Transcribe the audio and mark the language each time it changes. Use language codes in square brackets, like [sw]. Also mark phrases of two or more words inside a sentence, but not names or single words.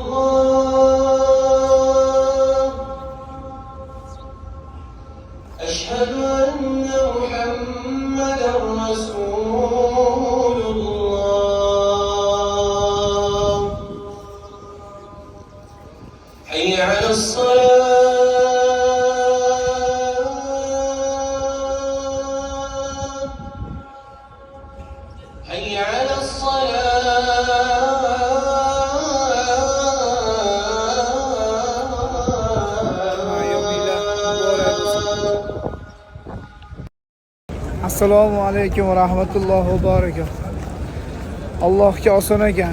[ar] الله أشهد أن محمدا رسول الله حي على الصلاة حي على السلام عليكم ورحمة الله وبركاته. [uz] Allohga oson ekan.